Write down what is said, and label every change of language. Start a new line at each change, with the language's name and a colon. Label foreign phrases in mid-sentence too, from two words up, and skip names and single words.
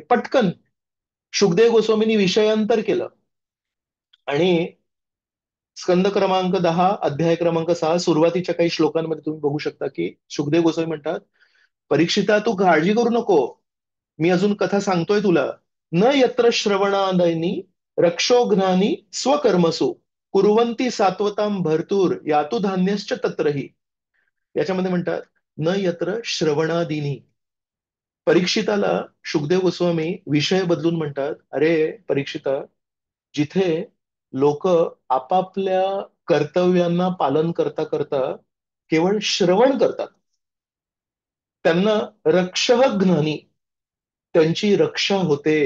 Marathi: पटकन शुकदेव गोस्वामींनी विषयांतर केलं, आणि स्कंद क्रमांक 10, अध्याय क्रमांक 6, सुरुवातीच्या काही श्लोकांमध्ये तुम्ही बघू शकता की शुकदेव गोस्वामी म्हणतात, परीक्षिता तू काळजी करू नको, मी अजून कथा सांगतोय तुला.
Sanskrit: न यत्र श्रवणादयनी रक्षोघ्नानी स्वकर्मसु कुर्वंती सात्वतां भरतूर यातु धान्यश्च तत्रही.
Marathi: याच्यामध्ये म्हणतात,
Sanskrit: न यत्र श्रवणादिनी.
Marathi: परीक्षिताला शुकदेव गोस्वामी विषय बदलून म्हणतात, अरे परीक्षिता, जिथे लोक आपापल्या कर्तव्यांना पालन करता करता केवळ श्रवण करतात, त्यांना रक्षः ज्ञानी, त्यांची रक्षा होते.